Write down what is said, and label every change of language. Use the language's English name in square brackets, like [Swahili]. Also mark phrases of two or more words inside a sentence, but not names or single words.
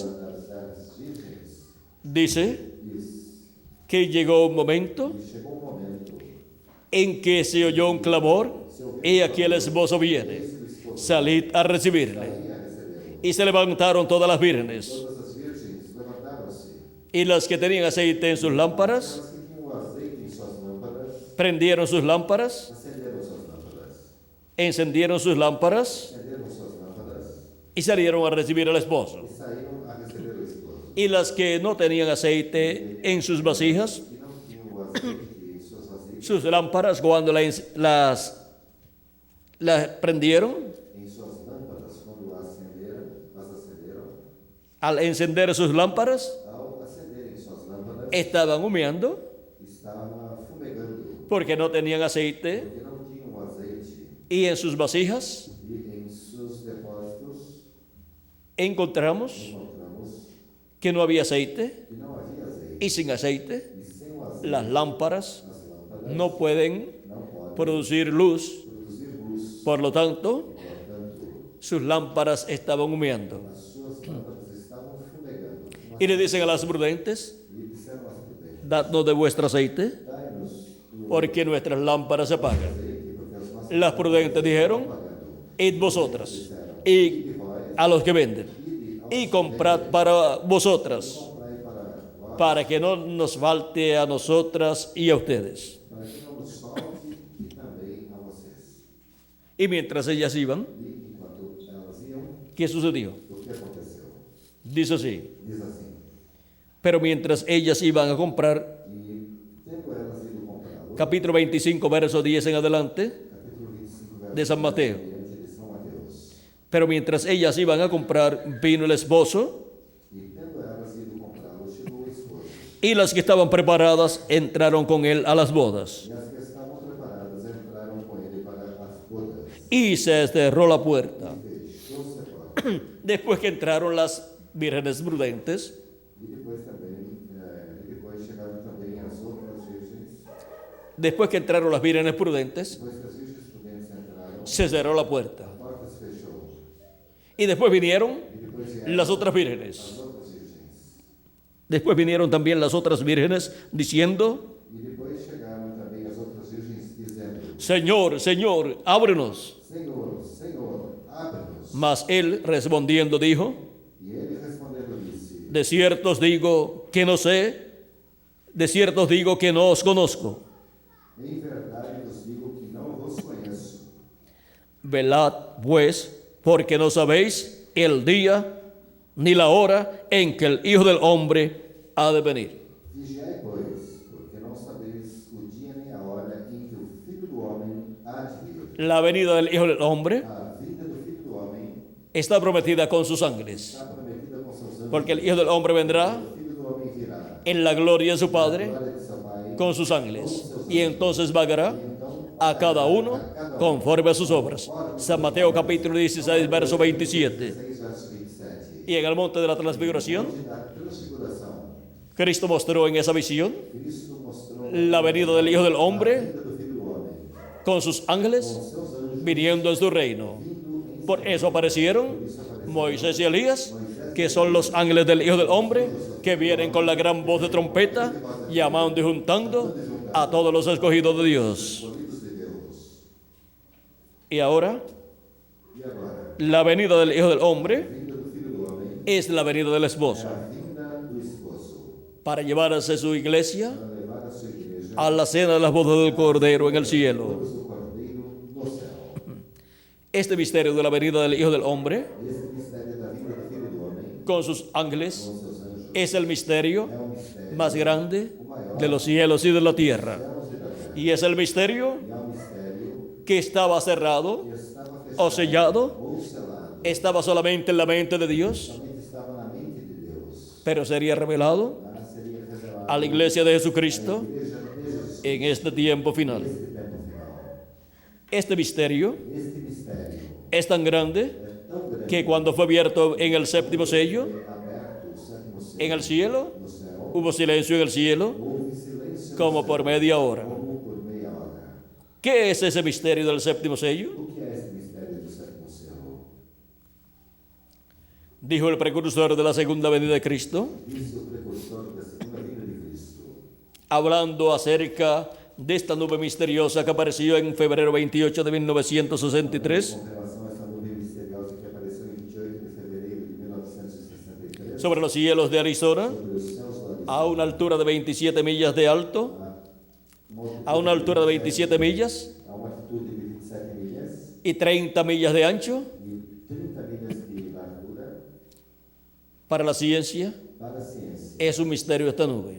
[Portuguese] Das virgens, [Spanish] Dice [Portuguese] diz, [Spanish] que llegó un momento [Portuguese] chegou um momento, [Spanish] en que se oyó un clamor, y aquí el esposo viene, salid a recibirle. [Portuguese] ia receber. [Spanish] Y se levantaron todas las vírgenes, [Portuguese] Todas as virgens levantaram-se, [Spanish] y las que tenían aceite en sus lámparas, [Portuguese] as que tinham o azeite em suas lâmpadas, [Spanish] prendieron sus lámparas, [Portuguese] acenderam suas lâmpadas, [Spanish] encendieron sus lámparas [Portuguese] acenderam suas lâmpadas [Spanish] y salieron a recibir al esposo. [Portuguese] e saíram a receber o esposo. [Spanish] Y las que no tenían aceite en sus vasijas, [Portuguese] E não tinham o azeite em suas vasilhas, [Spanish] sus lámparas, cuando las prendieron, [Portuguese] em suas lâmpadas, quando as acenderam, [Spanish] al encender sus lámparas, [Portuguese] ao acenderem suas lâmpadas, [Spanish] estaban humeando [Portuguese] estava fumegando, [Spanish] porque no tenían aceite, [Portuguese] porque não tinham o azeite, [Spanish] y en sus vasijas [Portuguese] e em seus depósitos [Spanish] encontramos [Portuguese] encontramos [Spanish] que no había aceite, [Portuguese] que não havia azeite, [Spanish] y sin aceite [Portuguese] e sem o azeite, [Spanish] las lámparas [Portuguese] as lâmpadas [Spanish] no pueden [Portuguese] não podem [Spanish] producir luz. [Portuguese] produzir luz, [Spanish] Por lo tanto, [Portuguese] portanto, [Spanish] sus lámparas estaban humeando. [Portuguese] as suas lâmpadas estavam fumegando. [Spanish] Y le dicen a las prudentes, [Portuguese] E disseram às prudentes, [Spanish] dadnos de vuestro aceite, [Portuguese] dai-nos o [Spanish] porque nuestras lámparas se apagan. [Portuguese] azeite, porque as nossas [Spanish] Las prudentes dijeron, id vosotras, y a los que venden, y comprad para vosotras, [Portuguese] comprai para vós, [Spanish] para que no nos falte a nosotras y a ustedes. [Portuguese] para que não nos falte e também a vocês. [Spanish] Y mientras ellas iban, [Portuguese] E enquanto elas iam, [Spanish] ¿qué sucedió? [Portuguese] o que aconteceu? [Spanish] Dice así, [Portuguese] Diz assim, [Spanish] pero mientras ellas iban a comprar, [Portuguese] e tendo elas ido comprá-lo, [Spanish] capítulo 25, verso 10 en adelante, [Portuguese] capítulo 25, [Spanish] de San Mateo. [Portuguese] diante de São Mateus. [Spanish] Pero mientras ellas iban a comprar, vino el esposo, [Portuguese] E tendo elas ido comprá-lo, chegou o esposo. [Spanish] y las que estaban preparadas entraron con él a las bodas. [Portuguese] E as que estavam preparadas entraram com ele para as bodas. [Spanish] Y se cerró la puerta. [Portuguese] Fechou-se a porta. [Spanish] Después que entraron las vírgenes prudentes, [Portuguese] E depois também, depois chegaram também as outras virgens. [Spanish] después que entraron las vírgenes prudentes, [Portuguese] Depois que as virgens prudentes entraram, [Spanish] se cerró la puerta. [Portuguese] a porta se fechou. [Spanish] Y después vinieron [Portuguese] E depois vieram [Spanish] las otras vírgenes. [Portuguese] as outras virgens. [Spanish] Después vinieron también las otras vírgenes diciendo, [Portuguese] E depois chegaram também as outras virgens dizendo, [Spanish] Señor, Señor, ábrenos. [Portuguese] Senhor, Senhor, abre-nos. [Spanish] Mas él respondiendo dijo, [Portuguese] E ele respondendo disse, [Spanish] de cierto os digo que no sé, de cierto os digo que no os conozco. [Portuguese] em verdade vos digo que não vos conheço. [Spanish] Velad pues, porque no sabéis el día ni la hora en que el Hijo del Hombre ha de venir. [Portuguese] Vigiai, pois, porque não sabeis o dia nem a hora em que o Filho do Homem há de vir. [Spanish] La venida del Hijo del Hombre [Portuguese] A vinda do Filho do Homem [Spanish] está prometida con sus ángeles, [Portuguese] está prometida com seus anjos. [Spanish] porque el Hijo del Hombre vendrá [Portuguese] O Filho do Homem virá. [Spanish] en la gloria de su Padre [Portuguese] Glória de seu Pai. [Spanish] con sus ángeles, y entonces pagará a cada uno conforme a sus obras. San Mateo capítulo 16, verso 27. [Portuguese] 6, verso 27. [Spanish] Y en el monte de la transfiguración, [Portuguese] Da transfiguração, [Spanish] Cristo mostró en esa visión [Portuguese] Cristo mostrou [Spanish] la venida del Hijo del [Portuguese] a [Spanish] Hombre [Portuguese] vinda do Filho do Homem [Spanish] con sus ángeles [Portuguese] com seus anjos [Spanish] viniendo en su reino. [Portuguese] vindo em [Spanish] Por eso aparecieron Moisés y Elías, que son los ángeles del Hijo del Hombre, que vienen con la gran voz de trompeta, llamando y juntando a todos los escogidos de Dios. [Portuguese] escolhidos de Deus. [Spanish] Y ahora, [Portuguese] E agora, [Spanish] la venida del Hijo del Hombre [Portuguese] a vinda do Filho do Homem [Spanish] es la venida del [Portuguese] é [Spanish] esposo [Portuguese] a vinda do esposo, [Spanish] para llevarse su iglesia [Portuguese] para levar a sua igreja [Spanish] a la cena de las bodas del Cordero en el cielo. [Portuguese] todos do Cordeiro no céu. [Spanish] Este misterio de la venida del Hijo del Hombre [Portuguese] Esse mistério da vinda do Filho do Homem, [Spanish] con sus ángeles [Portuguese] com seus anjos, [Spanish] es el misterio [Portuguese] é o mistério [Spanish] más grande [Portuguese] o maior [Spanish] de los cielos y de la [Portuguese] dos [Spanish] tierra. [Portuguese] céus e da terra. [Spanish] Y es el misterio [Portuguese] E é o mistério [Spanish] que estaba cerrado [Portuguese] que estava [Spanish] o [Portuguese] fechado [Spanish] sellado, [Portuguese] ou selado, [Spanish] estaba solamente en la mente de Dios, [Portuguese] somente estava na mente de Deus, [Spanish] pero sería revelado [Portuguese] mas seria revelado [Spanish] a la iglesia de [Portuguese] à [Spanish] Jesucristo [Portuguese] igreja de Jesus [Spanish] en este tiempo final. [Portuguese] neste tempo final. [Spanish] Este misterio [Portuguese] Este mistério [Spanish] es tan grande [Portuguese] é tão grande [Spanish] que cuando fue abierto en el séptimo sello, [Portuguese] foi aberto o sétimo selo [Spanish] en el cielo, [Portuguese] no céu, [Spanish] hubo silencio en el cielo [Portuguese] houve silêncio no [Spanish] como [Portuguese] céu, [Spanish] por media hora. [Portuguese] como por meia hora. [Spanish] ¿Qué es ese misterio del séptimo sello? [Portuguese] O que é este mistério do sétimo selo? [Spanish] Dijo el precursor de la segunda venida de Cristo, [Portuguese] Disse o precursor da segunda vinda de Cristo, [Spanish] hablando acerca de esta nube misteriosa que apareció en febrero 28 de 1963 [Portuguese] com relação a esta nuvem misteriosa que apareceu em 28 de fevereiro de 1963 [Spanish] sobre los cielos de Arizona, [Portuguese] sobre os céus do Arizona, [Spanish] a una altura de 27 millas de alto, a una altura de 27 millas [Portuguese] a uma altitude de 27 milhas [Spanish] y 30 millas de ancho. [Portuguese] e 30 milhas de largura. [Spanish] Para la ciencia [Portuguese] Para a ciência, [Spanish] es un misterio esta nube.